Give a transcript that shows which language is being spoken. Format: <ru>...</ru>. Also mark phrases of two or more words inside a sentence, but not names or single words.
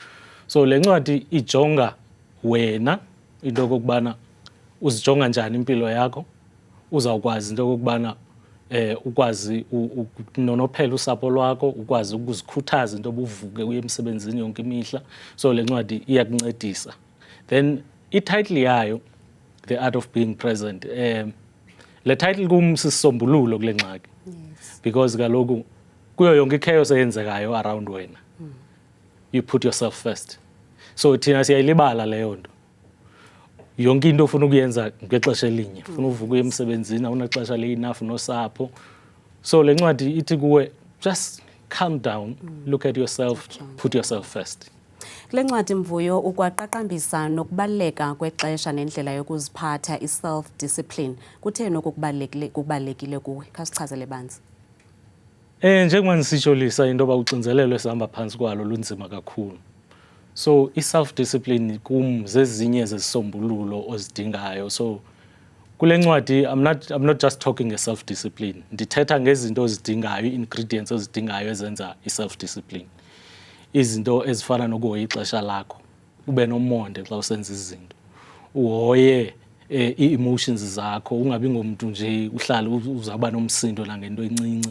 <xh>So le ncwadi ijonga wena into okokubana uzijonga njani impilo yakho, uzawukwazi into okokubana ukwazi ukunonophela usapho lwakho, ukwazi ukuzikhuthaza into obuvuke uye emsebenzini yonke imihla. So le ncwadi iyakuncedisa. Then i-title yayo,</xh> <en>The Art of Being Present,</en> <xh>le title kumsisombululo kule ngxaki. Because kaloku kuyo yonke ichaos eyenzekayo around wena,</xh> <en>you put yourself first.</en> <xh>So thina siyayilibala leyo nto. Yonke into ufuna ukuyenza ngexesha elinye, ufuna uvuka uye emsebenzini, awunaxesha le-enough nosapho. So le ncwadi ithi kuwe</xh> <en>just calm down, look at yourself, put yourself first.</en> <xh>Kule ncwadi Mvuyo ukwaqaqambisa nokubaleka kwexesha nendlela yokuziphatha i-</xh> <en>self discipline.</en> <xh>Kutheni okubalekile kuwe? Khasichazele banzi. Njengoba nisitsho Lisa into ba uxinzelelo esihamba phansi kwalo lunzima kakhulu. So i-</xh> <en>self discipline</en> <xh>kum zezinye zezisombululo ozidingayo.</xh> <en>So</en> <xh>kule ncwadi</xh> <en>I'm not just talking a self discipline.</en> <xh>Ndithetha ngezinto ozidingayo, ingredients ozidingayo ezenza i-self discipline. Izinto ezifana nokuhoya ixesha lakho, ube nomonde xa usenza izinto, uhoye i-emotions zakho, ungabi ngomuntu nje uhlala uzaba nomsindo nangento encinci.</xh>